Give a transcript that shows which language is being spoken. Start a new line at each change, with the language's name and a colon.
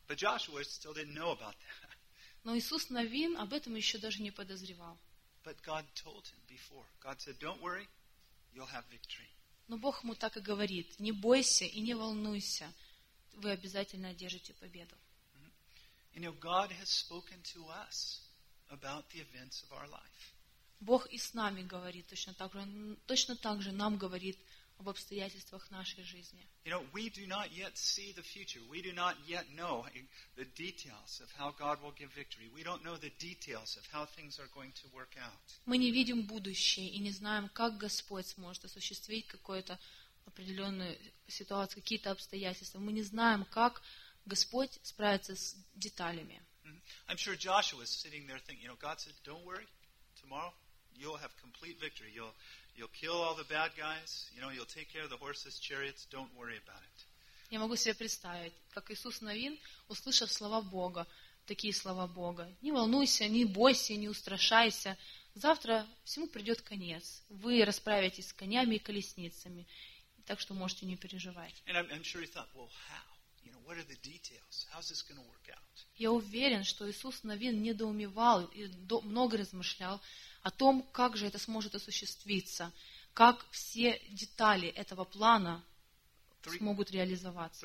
English: But Joshua still didn't know about that.
Russian: Но Иисус Навин об этом еще даже не подозревал.
English: But God told him before. God said, "Don't worry, you'll have victory."
Russian: Но Бог ему так и говорит: не бойся и не волнуйся, вы обязательно одержите победу.
English: You know, God has spoken to us about the events of our life.
Russian: Бог и с нами говорит точно так же нам говорит об обстоятельствах нашей жизни.
English: You know, we do not yet see the future. We do not yet know the details of how God will give victory. We don't know the details of how things are going to work out.
Russian: Мы не видим будущее и не знаем, как Господь сможет осуществить какую-то определенную ситуацию, какие-то обстоятельства. Мы не знаем, как Господь справится с деталями.
English: I'm sure Joshua was sitting there thinking, you know, God said, "Don't worry, tomorrow you'll have complete victory. You'll kill all the bad guys. You know, you'll take care of the horses, chariots. Don't worry about it."
Russian: Я могу себе представить, как Иисус Навин, услышав слова Бога, такие слова Бога: «Не волнуйся, не бойся, не устрашайся. Завтра всему придет конец. Вы расправитесь с конями и колесницами, так что можете не переживать». Я уверен, что Иисус Навин недоумевал и много размышлял о том, как же это сможет осуществиться, как все детали этого плана смогут реализоваться.